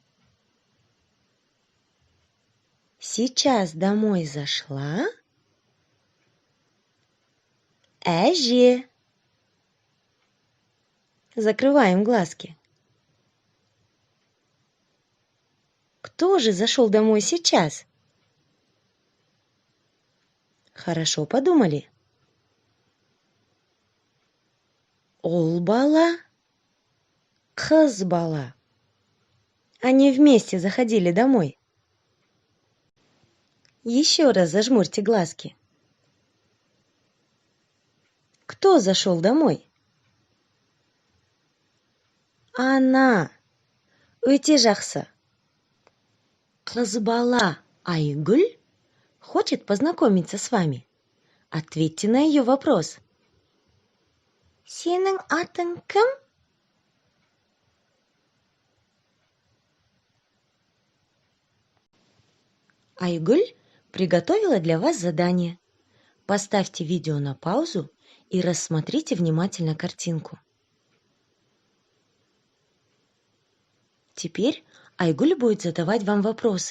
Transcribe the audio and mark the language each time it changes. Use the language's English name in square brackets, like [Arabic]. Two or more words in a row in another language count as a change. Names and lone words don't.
[Russian] Сейчас домой зашла әже. Закрываем глазки. Кто же зашел домой сейчас? Хорошо подумали. [Kazakh] Ұл бала, қыз бала. [Russian] Они вместе заходили домой. Еще раз зажмурьте глазки. Кто зашел домой? [Kazakh] Ана. Өте жақсы. Қыз бала Айгүл [Russian] хочет познакомиться с вами. Ответьте на ее вопрос. [Kazakh] Сенің атың кім? [Russian] Айгуль приготовила для вас задание. Поставьте видео на паузу и рассмотрите внимательно картинку. Теперь Айгуль будет задавать вам вопросы.